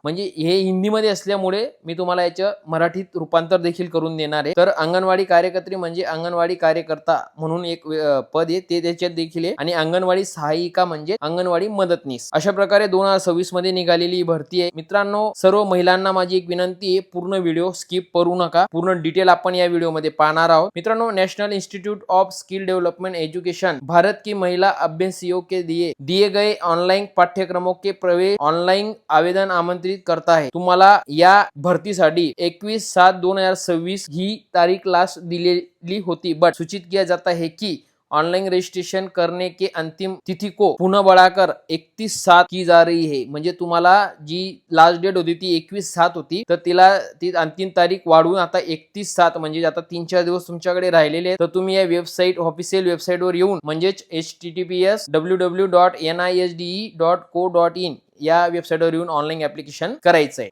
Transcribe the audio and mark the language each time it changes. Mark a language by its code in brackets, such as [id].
[mr] म्हणजे हे हिंदीमध्ये असल्यामुळे मी तुम्हाला याचं मराठीत रूपांतर देखील करून देणार आहे. तर अंगणवाडी कार्यकर्त्री म्हणजे अंगणवाडी कार्यकर्ता म्हणून एक पद आहे, ते त्याच्यात देखील आहे. आणि अंगणवाडी सहायिका म्हणजे अंगणवाडी मदतनीस. अशा प्रकारे 2026 मध्ये निघालेली ही भरती आहे. मित्रांनो, सर्व महिलांना माझी एक विनंती आहे, पूर्ण व्हिडिओ स्किप करू नका. पूर्ण डिटेल आपण या व्हिडिओमध्ये पाहणार आहोत. [hi] मित्रांनो, national institute of skill development education Bharat की महिला अभ्यासियों के दिए गए ऑनलाइन पाठ्यक्रमों के प्रवेश ऑनलाइन आवेदन आमंत्रित करता है. [mr] तुम्हाला या भरतीसाठी 21/7/2026 ही तारीख लास्ट दिलेली होती, [hi] बट सूचित किया जाता है कि ऑनलाइन रजिस्ट्रेशन करने के अंतिम तिथि को पुनः बढ़ाकर 31/7 की जा रही है. [mr] म्हणजे तुम्हाला जी लास्ट डेट होती ती 21/7 होती, तर ती अंतिम तारीख वाढवून आता 31/7 म्हणजे आता 3-4 दिवस तुमच्याकडे राहिलेले आहेत. तर तुम्ही या वेबसाईट, ऑफिशियल वेबसाईटवर येऊन म्हणजेच https://www.nisde.co.in या वेबसाईटवर येऊन ऑनलाईन ऍप्लिकेशन करायचंय.